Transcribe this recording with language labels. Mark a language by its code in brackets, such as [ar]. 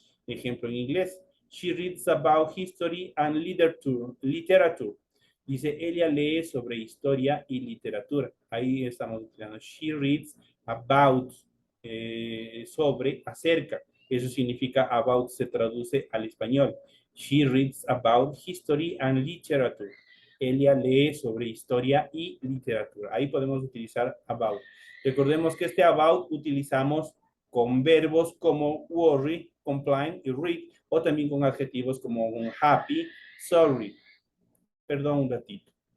[es] Ejemplo en inglés, [en] she reads about history and literature. [es] Dice, ella lee sobre historia y literatura. Ahí estamos utilizando, [en] she reads about, [es] sobre, acerca. Eso significa about, se traduce al español. [en] She reads about history and literature. [es] Ella lee sobre historia y literatura. Ahí podemos utilizar about. Recordemos que este about utilizamos con verbos como worry, comply y read, o también con adjetivos como happy, sorry. Perdón un ratito.